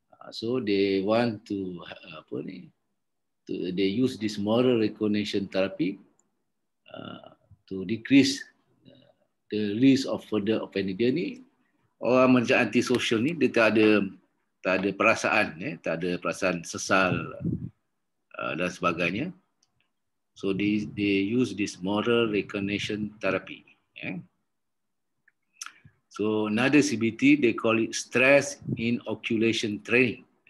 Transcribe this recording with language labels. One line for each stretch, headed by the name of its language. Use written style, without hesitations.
English: So they want to they use this moral recognition therapy to decrease the risk of further offending.
Malay: Dia ni orang macam anti-social ni, dia tak ada perasaan, tak ada perasaan sesal dan sebagainya.
English: So they use this moral recognition therapy. So another CBT, they call it stress inoculation training.